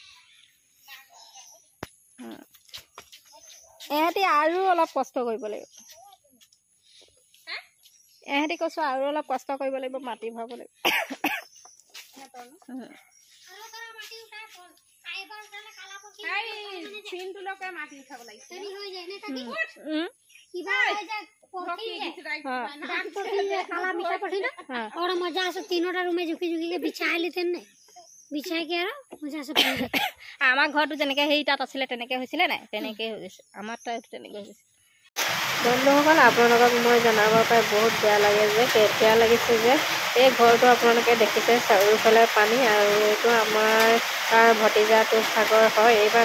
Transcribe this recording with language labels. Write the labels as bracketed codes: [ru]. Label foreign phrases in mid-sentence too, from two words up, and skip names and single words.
[as] এহেঁতি আৰু অলপ কষ্ট কৰিব লাগিব, এহেঁতি কৈছোঁ আৰু অলপ কষ্ট কৰিব লাগিব, মাটি ভৰাব লাগিব। মাটি উঠাব লাগিব। [hi] और मजा से तीनों रूम में झुकी झुकी के बिछाई लेते ना, बिछाई के मजा से [as] আমাৰ ঘৰটো যেনেকৈ সেই তাত আছিলে তেনেকৈ হৈছিলে নাই, তেনেকৈ হৈ গৈছে আমাৰ তাত, তেনেকৈ হৈ গৈছে। বন্ধুসকল, আপোনালোকক মই জনাব পাই বহুত বেয়া লাগিছে যে এই ঘৰটো আপোনালোকে দেখিছে চাৰিওফালে পানী, আৰু এইটো আমাৰ ভতিজাটো সাগৰ হয়।